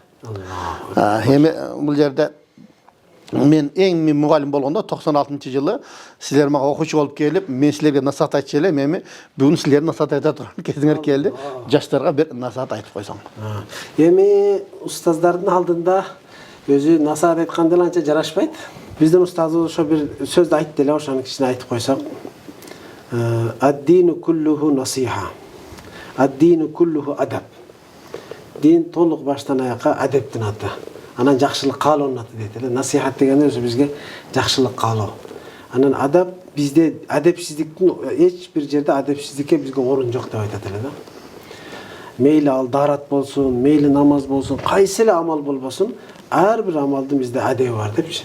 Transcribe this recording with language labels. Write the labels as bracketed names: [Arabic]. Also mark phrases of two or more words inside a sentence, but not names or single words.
[Kyrgyz] Эми бул жерде мен эң мугалим болгондо 96-жылы силер мага окуучу болуп келип, мен силерге насаат айтчу элем, эми бүгүн силерге насаат айта турган кезиңер келди. Жаштарга бир насаат айтып койсоң. Эми устаздардын алдында өзү насаат айткан деле анча жарашпайт. Биздин устазыбыз ошо бир сөздү айтты эле, ошону кичине айтып койсок. [Arabic] الدين كله نصيحة. الدين كله أدب. [Kyrgyz] Дин толук баштан аякка адептин аты. Анан жакшылык каалоонун аты дейт эле. Насихат дегенде өзү бизге жакшылык каалоо. Анан адап бизде адепсиздиктин эч бир жерде адепсиздикке бизге орун жок деп айтат эле да. мейли ал дарат болсун, мейли намаз болсун, кайсы эле амал болбосун, ар бир амалдын бизде адеби бар депчи.